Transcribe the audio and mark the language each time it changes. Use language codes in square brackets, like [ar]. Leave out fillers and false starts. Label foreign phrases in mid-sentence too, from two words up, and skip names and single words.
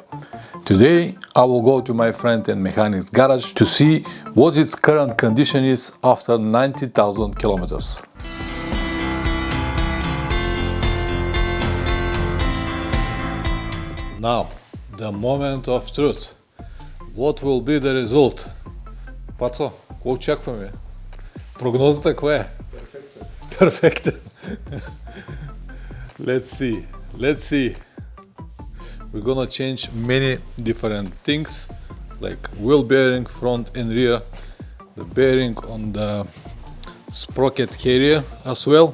[en] Today, I will go to my friend and mechanic's garage to see what its current condition is after 90,000 kilometers. Now, the moment of truth. What will be the result? [bg] Пацо, какво очакваме? Прогнозата каква е? [en] Perfect. Let's see. We're gonna change many different things, like wheel bearing front and rear, the bearing on the sprocket carrier as well.